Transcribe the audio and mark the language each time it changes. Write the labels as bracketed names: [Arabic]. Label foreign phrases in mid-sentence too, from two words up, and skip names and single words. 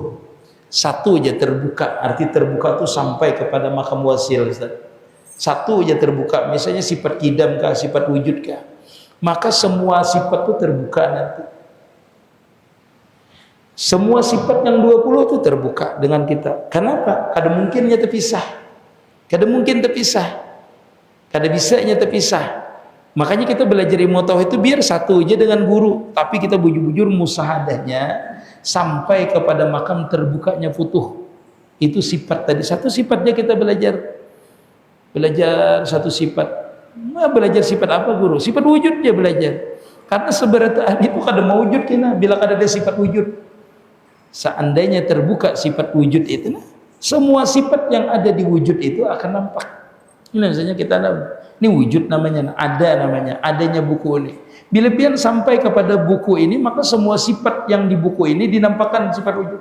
[Banjar] Satu aja terbuka, arti terbuka tuh sampai kepada makam wasil, Ustaz. [Indonesian] Satu aja terbuka, misalnya sifat kidam kah, sifat wujud kah, maka semua sifat itu terbuka nanti. Semua sifat yang 20 itu terbuka dengan kita. Kenapa? [Banjar] Kada mungkinnya terpisah. Kada mungkin terpisah. Kada bisanya terpisah. [Indonesian] Makanya kita belajar ilmu tauhid itu biar satu aja dengan guru, tapi kita bujur-bujur musahadahnya sampai kepada makam terbukanya futuh. Itu sifat tadi, satu sifatnya kita belajar satu sifat. Nah, belajar sifat apa guru? Sifat wujud dia belajar. [Banjar] Karena seberataan itu kada mewujud kena bila kada ada sifat wujud. [Indonesian] Seandainya terbuka sifat wujud itu, nah, semua sifat yang ada di wujud itu akan nampak. Ini misalnya kita Ini wujud namanya, ada namanya, adanya buku ini. [Banjar] Bila pian sampai kepada buku ini, maka semua sifat yang di buku ini dinampakkan sifat wujud.